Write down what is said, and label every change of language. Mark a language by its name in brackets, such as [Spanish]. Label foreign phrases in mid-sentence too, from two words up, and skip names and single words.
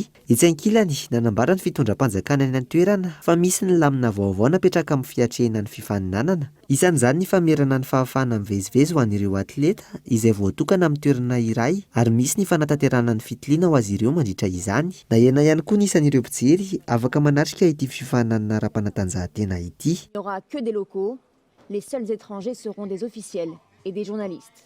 [Malagasy] Etsy ankilany, nanambara ny fitondram-panjakana any an-toerana fa misy ny lamina vaovao napetraka amin'ny fiatrehana ny fifaninanana. Isan'izany ny famerana ny fahafahana mivezivezy ho an'ireo atleta izay voatokana amin'ny toerana iray ary misy ny fanatanterahana ny fitiliana ho azy ireo mandritra izany. Na iana ihany koa nisan'ireo mpijery afaka manatrika ity fifaninanana ara-panatanjahantena ity. [French] Il n'y aura que des locaux, les seuls étrangers seront des officiels et des journalistes.